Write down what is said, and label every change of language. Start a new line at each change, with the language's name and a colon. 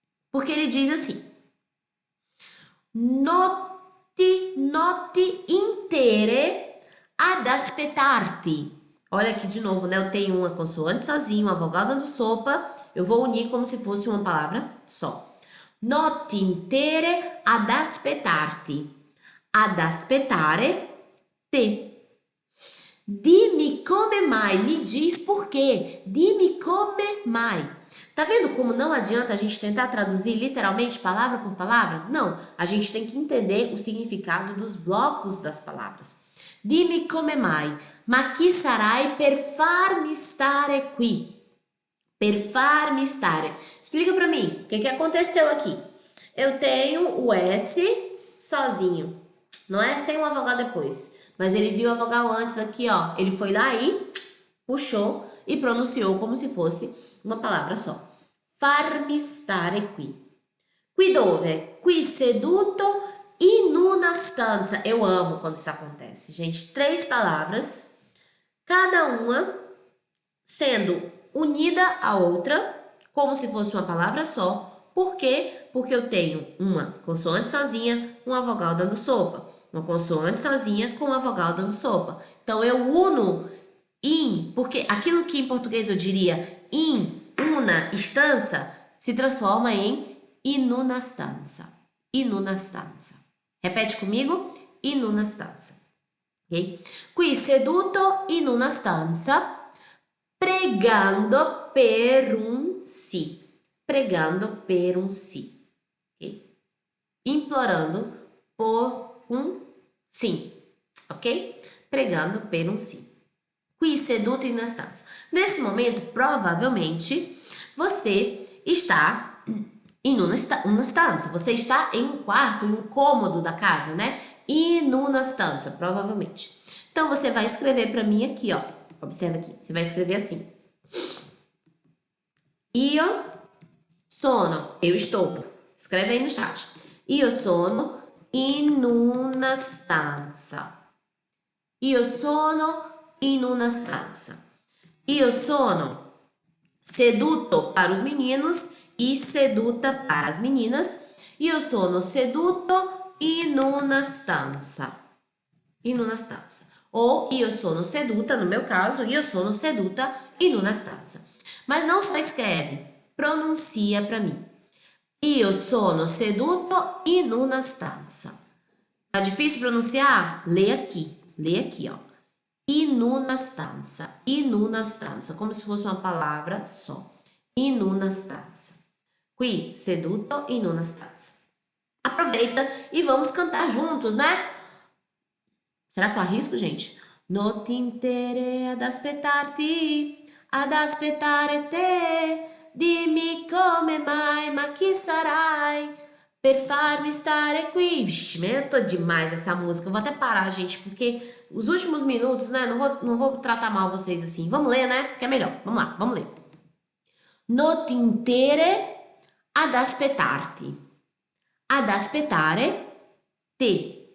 Portuguese: Porque ele diz assim:
Italian: notti intere ad aspettarti.
Portuguese: Olha aqui de novo, né? Eu tenho uma consoante sozinha, uma vogal dando sopa. Eu vou unir como se fosse uma palavra só.
Italian: Notti intere ad aspettarti. Ad aspettare te. Dimmi come mai,
Portuguese: me diz por quê.
Italian: Dimmi come mai.
Portuguese: Tá vendo como não adianta a gente tentar traduzir literalmente palavra por palavra? Não, a gente tem que entender o significado dos blocos das palavras.
Italian: Dimmi come mai, ma chi sarai per farmi stare qui? Per farmi stare.
Portuguese: Explica pra mim, o que aconteceu aqui? Eu tenho o S sozinho, não é? Sem uma vogal depois. Mas ele viu a vogal antes aqui, ó. Ele foi lá e puxou e pronunciou como se fosse uma palavra só.
Italian: Farmi stare qui. Qui dove? Qui seduto in una stanza.
Portuguese: Eu amo quando isso acontece, gente. 3 palavras, cada uma sendo unida à outra, como se fosse uma palavra só. Por quê? Porque eu tenho uma consoante sozinha, uma vogal dando sopa. Uma consoante sozinha com uma vogal dando sopa. Então, eu uno in, porque aquilo que em português eu diria
Italian: in una stanza,
Portuguese: se transforma em in una stanza.
Italian: In una stanza.
Portuguese: Repete comigo?
Italian: In una stanza. Ok? Qui seduto in una stanza, pregando per un sì. Pregando per un sì.
Portuguese: Ok? Implorando por um sim, ok?
Italian: Pregando per um sim. Qui seduto in una stanza.
Portuguese: Nesse momento, provavelmente, você está em uma stanza. Você está em um quarto, em um cômodo da casa, né?
Italian: In una stanza, provavelmente.
Portuguese: Então, você vai escrever para mim aqui, ó. Observa aqui. Você vai escrever assim.
Italian: Io sono.
Portuguese: Eu estou. Escreve aí no chat.
Italian: Io sono in una stanza. Io sono in una stanza. Io sono seduto
Portuguese: para os meninos
Italian: e seduta
Portuguese: para as meninas.
Italian: Io sono seduto in una stanza. In una stanza. Ou io sono seduta,
Portuguese: no meu caso,
Italian: io sono seduta in una stanza.
Portuguese: Mas não só escreve, pronuncia para mim.
Italian: Io sono seduto in una stanza.
Portuguese: Tá difícil pronunciar? Lê aqui, ó.
Italian: In una stanza,
Portuguese: como se fosse uma palavra só.
Italian: In una stanza. Qui, seduto in una stanza.
Portuguese: Aproveita e vamos cantar juntos, né? Será que eu arrisco, gente? Notti intere ad aspettarti, ad aspettare te. Dimmi come mai, ma chi sarai per farmi stare qui? Vixe, tô demais essa música. Eu vou até parar, gente, porque os últimos minutos, né? Não vou tratar mal vocês assim. Vamos ler, né? Que é melhor. Vamos lá, vamos ler.
Italian: Notti intere ad aspettarti, ad aspettare te.